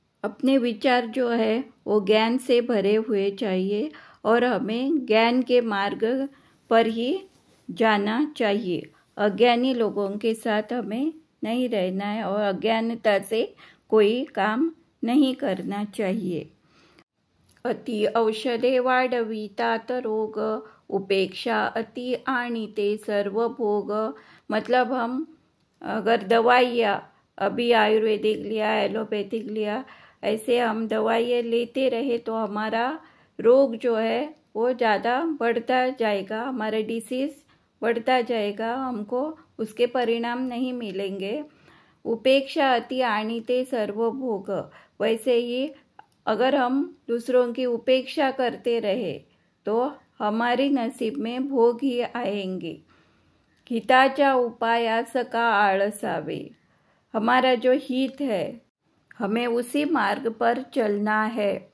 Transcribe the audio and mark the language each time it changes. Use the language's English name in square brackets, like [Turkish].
[Hindi] अपने विचार जो है वो ज्ञान से भरे हुए चाहिए और हमें ज्ञान के मार्ग पर ही जाना चाहिए। अज्ञानी लोगों के साथ हमें नहीं रहना है और अज्ञानता से कोई काम नहीं करना चाहिए। [Marathi] अति औषधे वाढवितात रोग, उपेक्षा अति आणिते सर्व भोग। [Hindi] मतलब हम अगर दवाइयाँ अभी आयुर्वेदिक लिया, एलोपैथिक लिया, ऐसे हम दवाइयाँ लेते रहे तो हमारा रोग जो है वो ज़्यादा बढ़ता जाएगा, हमारा डिसीज़ बढ़ता जाएगा, हमको उसके परिणाम नहीं मिलेंगे। [Marathi] उपेक्षा अति आणिते सर्व भोग। [Hindi] वैसे ही अगर हम दूसरों की उपेक्षा करते रहे तो हमारे नसीब में भोग ही आएंगे। [Marathi] हिताच्या उपायास का आळसावे। [Hindi] हमारा जो हित है हमें उसी मार्ग पर चलना है।